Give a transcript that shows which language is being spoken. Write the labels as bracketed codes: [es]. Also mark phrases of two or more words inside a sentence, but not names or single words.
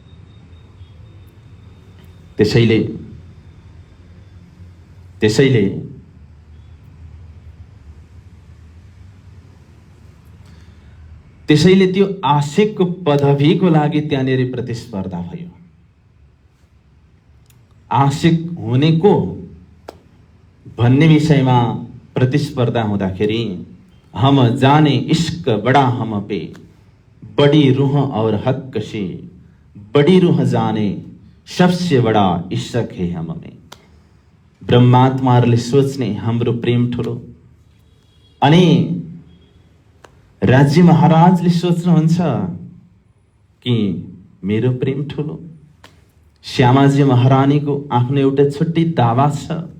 [ne] त्यसैले त्यो आशिकको पदवीको लागि त्यहाँनिर प्रतिस्पर्धा भयो। आशिक हुने को भन्ने विषयमा प्रतिस्पर्धा हुँदाखेरि [hi] हम जाने इश्क बड़ा हम पे, बड़ी रूह और हक से, बड़ी रूह जाने सबसे बड़ा इश्क है हम में। [ne] ब्रह्मात्माहरूले सोच्ने हाम्रो प्रेम ठुलो, अनि राज्य महाराजले सोच्नुहुन्छ कि मेरो प्रेम ठुलो। श्यामाजी महारानीको आफ्नो एउटा छुट्टी दावा छ।